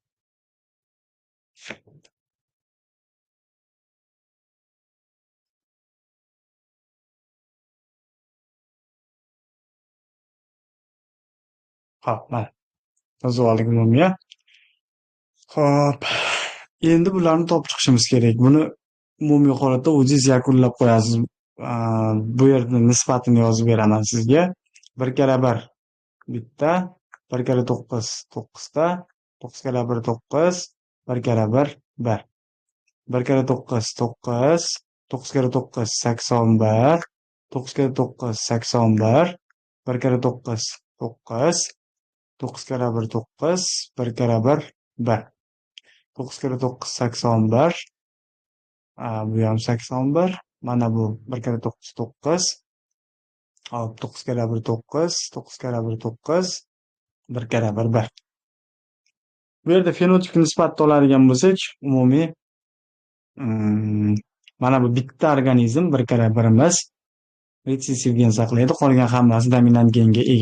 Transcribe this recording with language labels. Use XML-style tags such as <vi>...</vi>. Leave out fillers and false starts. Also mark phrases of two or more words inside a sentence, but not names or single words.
<uz>Hop, mana yozib oldik umumiy. Hop, endi bularni topib chiqishimiz kerak. Buni umumiy holatda o'zingiz yakunlab qo'yasiz. Bu yerda nisbatini yozib beraman sizga. 1 kara 1 bitta, 1 kara 9 9ta, 9 kara 1 9, 1 kara 1 1. 1 kara 9 9, 9 kara 9 81, 9 kara 9 81, 1 kara 9 9, 9 kara 1 9, 1 kara 1 1. 9 kara 9 81, bu ham 81, mana bu 1 kara 9 9. Hop, 9 kara 1 9, 9 kara 1 9, 1 kara 1 1. Bu yerda fenotipik nisbatni oladigan bo'lsak, umumiy mana bu bitta organizm 1 kara 1imiz retsessiv gen saqlaydi, qolgan hammasi dominant genga ega.</uz>